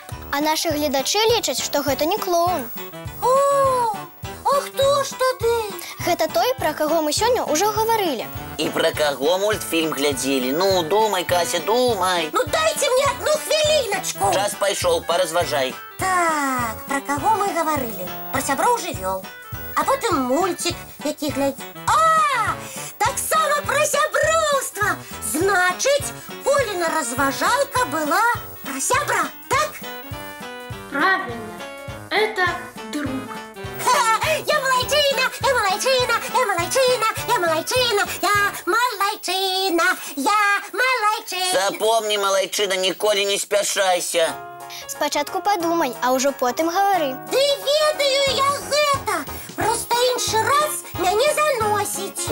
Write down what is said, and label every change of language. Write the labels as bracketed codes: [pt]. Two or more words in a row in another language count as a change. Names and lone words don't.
[be] А нашы гледачы лічаць, што гэта не клоун. О, ух Гэта той, пра каго мы сёння ўжо гаварылі. І пра каго мультфільм глядзелі? Ну, думай, Кася, думай. [uk] Ну дайте мне одну хвилиночку. [be] Час пайшоў, паразважай. [ru] Так, про кого мы говорили? [be] Про сяброў жывёл. А потым мультик, які глядзі. Так само про сяброўства. Значит, Колина разважалка была про сябра, так? [ru] Правильно, это друг. [be] Я малайчина, я малайчина, я малайчина, я малайчина, я малайчина, я малайчина. Запомні, малайчына, ніколі не спяшайся. Спачатку падумай, а ўжо потым гавары. Ды ведаю я гэта. Просто іншы раз мяне заносіць.